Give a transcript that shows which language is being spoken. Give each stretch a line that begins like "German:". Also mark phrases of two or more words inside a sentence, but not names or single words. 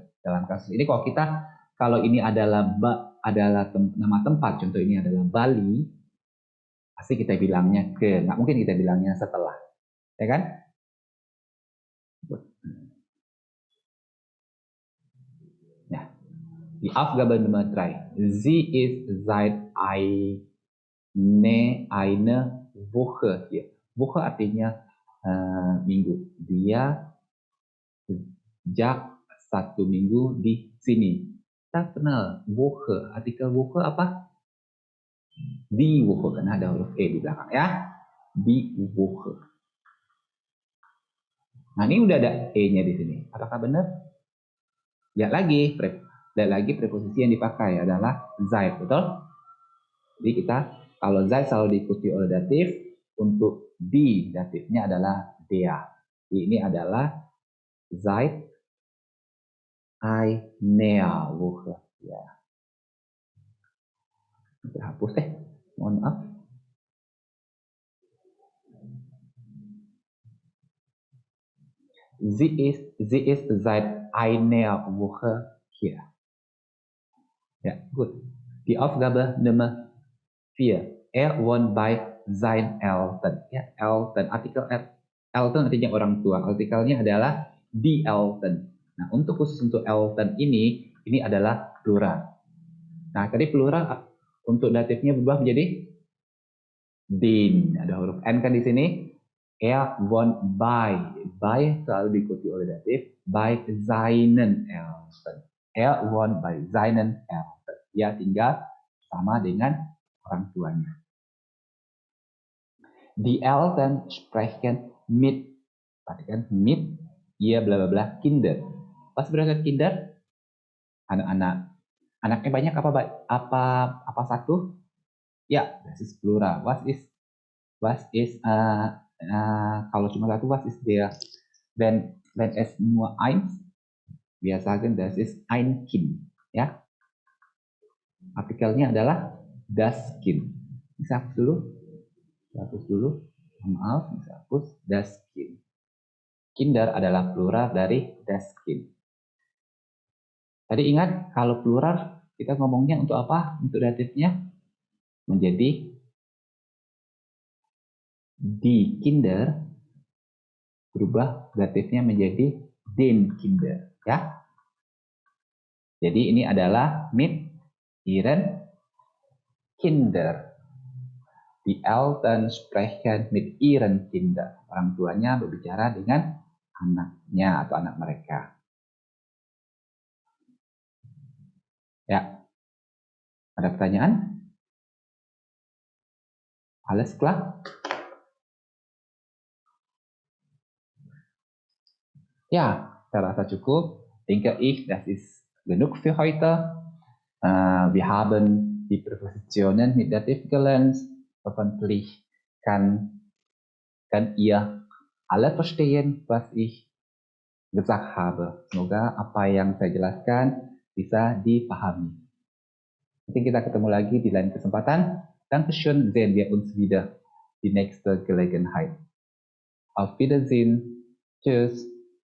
Indonesian: Dalam kasus ini kalau ini adalah nama tempat, contoh ini adalah Bali, pasti kita bilangnya ke, nggak mungkin kita bilangnya setelah, ya kan? Nah,
German: die Aufgabe Nummer 3. Sie ist seit eine Woche hier.
Indonesian: Woche artinya minggu. Dia sejak 1 minggu di sini. Kita kenal Woche. Artikel Woche apa?
German: Die Woche,
Indonesian: karena ada huruf E di belakang ya.
German: Die Woche.
Indonesian: Nah, ini udah ada E-nya di sini. Apakah benar? Lihat lagi preposisi yang dipakai adalah seit, betul? Jadi kita kalau seit selalu diikuti oleh datif, untuk di datifnya adalah der. Ini adalah
German: seit einer Woche.
Indonesian: Ya. Kita hapus deh. Mohon maaf.
German: Sie ist seit einer Woche hier. Ja, gut. Die Aufgabe Nummer 4. Er wohnt bei seinen Eltern.
Indonesian: Ya, Eltern. Artikel Eltern artinya orang tua. Artikelnya adalah
German: die Eltern.
Indonesian: Nah, khusus untuk Eltern ini adalah plural. Nah, tadi plural untuk datifnya berubah menjadi den. Ada huruf N kan di sini.
German: Er wohnt by
Indonesian: selalu diikuti oleh datif,
German: by seinen Eltern. Er wohnt by seinen Eltern.
Indonesian: Dia tinggal sama dengan orang tuanya.
German: Die Eltern sprechen mit, perhatikan mit, ihr bla bla bla Kinder.
Indonesian: Pas berangkat Kinder, anak-anak. Anaknya banyak apa satu? Ya,
German: das ist plural. Was ist
Indonesian: kalau cuma satu,
German: was ist der? Wenn es nur eins, wir sagen das ist ein Kind,
Indonesian: ya. Artikelnya adalah
German: das Kind.
Indonesian: Bisa hapus dulu. Maaf, bisa hapus
German: das Kind.
Indonesian: Kinder adalah plural dari
German: das Kind.
Indonesian: Tadi ingat kalau plural kita ngomongnya untuk apa? Untuk datifnya menjadi
German: die Kinder,
Indonesian: berubah datifnya menjadi
German: den Kinder,
Indonesian: ya. Jadi ini adalah
German: mit ihren Kinder. Die Eltern sprechen mit ihren Kinder.
Indonesian: Orang tuanya berbicara dengan anaknya atau anak mereka. Ya. Ada pertanyaan?
German: Alles klar? Ja,
Indonesian: saya rasa cukup.
German: Denke ich, das ist genug für heute. Wir haben die Präpositionen mit Dativ gelernt. Hoffentlich kann ihr alle verstehen, was ich gesagt habe.
Indonesian: Semoga apa yang saya jelaskan bisa dipahami. Nanti kita ketemu lagi di lain kesempatan.
German: Dankeschön, sehen wir uns wieder die nächste Gelegenheit. Auf Wiedersehen. Tschüss.